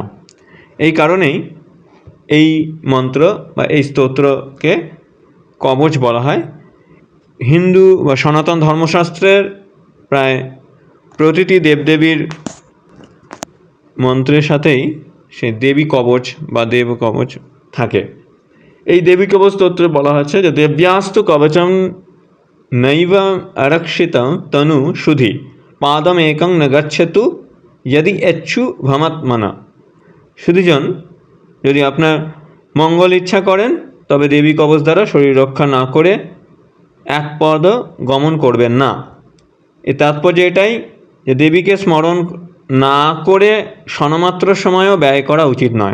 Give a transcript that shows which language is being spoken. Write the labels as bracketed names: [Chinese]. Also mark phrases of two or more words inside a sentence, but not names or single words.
[Bangla] এই কারণেই এই মন্ত্র বা এই স্তোত্রকে কবচ বলা হয়। হিন্দু বা সনাতন ধর্মশাস্ত্রের প্রায় প্রতিটি দেবদেবীর মন্ত্রের সাথেই সেই দেবী কবচ বা দেব কবচ থাকে। এই দেবী কবচ স্তোত্রে বলা হচ্ছে যে [Sanskrit] দেব্যাস্তু কবচম নৈব আরক্ষিতং তনু সুধি পাদম একং ন গচ্ছতু যদি এচ্ছু ভমাত্মনা। [Bangla] সুধীজন, যদি আপনার মঙ্গল ইচ্ছা করেন তবে দেবী কবচ দ্বারা শরীর রক্ষা না করে এক পদ গমন করবেন না। এর তাৎপর্য এটাই যে দেবীকে স্মরণ না করে ক্ষণমাত্র সময়ও ব্যয় করা উচিত নয়।